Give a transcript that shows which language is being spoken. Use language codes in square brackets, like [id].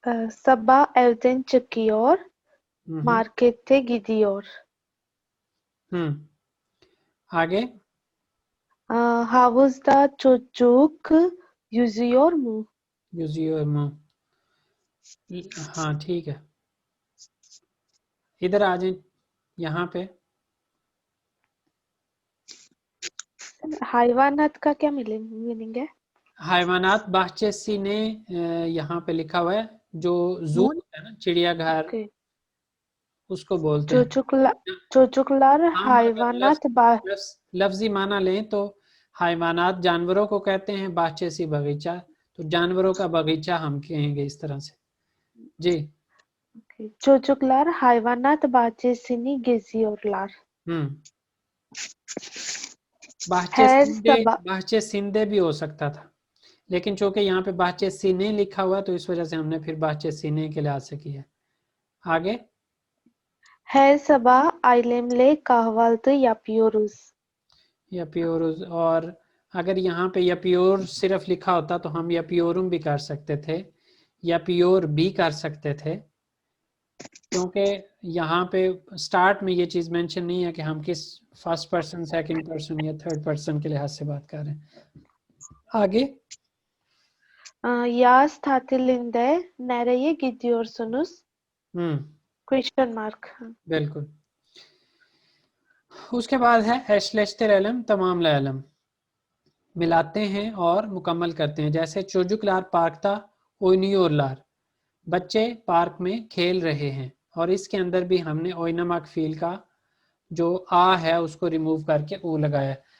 [tr] Sabah evden çıkıyor, markete gidiyor. [hi] आगे [tr] Havuzda çocuk yüzüyor mu? yüzüyor mu? [hi] हाँ ठीक है, इधर आ जाए यहाँ पे। hayvanat का क्या मीनिंग है? हैवानात bahçesi ने यहाँ पे लिखा हुआ है, जो जू होता है ना, चिड़ियाघर, उसको बोलते हैं। [tr] çocuklar हम hayvanat [hi] लफ्जी माना लें तो हैवानात जानवरों को कहते हैं, bahçesi बगीचा, तो जानवरों का बगीचा हम कहेंगे इस तरह से जी। [tr] Çocuklar hayvanat bahçesini geziyorlar. [hi] bahçesinde भी हो सकता था, लेकिन चूंकि यहाँ पे bahçesine लिखा हुआ तो इस वजह से हमने फिर bahçesine के लिहाज से किया। आगे [tr] Her sabah ailemle kahvaltı yapıyoruz. [hi] yapıyoruz, और अगर यहाँ पे yapıyor सिर्फ लिखा होता तो हम yapıyorum भी कर सकते थे, yapıyor भी कर सकते थे, क्योंकि यहाँ पे स्टार्ट में ये चीज़ मेंशन नहीं है कि हम किस फर्स्ट पर्सन, सेकंड पर्सन या थर्ड पर्सन के लिहाज से बात कर रहे हैं। आगे [tr] Yaz tatilinde nereye gidiyorsunuz? [en] Question mark. [hi] बिल्कुल। उसके बाद है [tr] eşleştir elem tamamla elem, [hi] मिलाते हैं और मुकम्मल करते हैं। जैसे [tr] çocuklar parkta oynuyorlar, [hi] बच्चे पार्क में खेल रहे हैं, और इसके अंदर भी हमने oynamak fiil का जो आ है उसको रिमूव करके ऊ लगाया।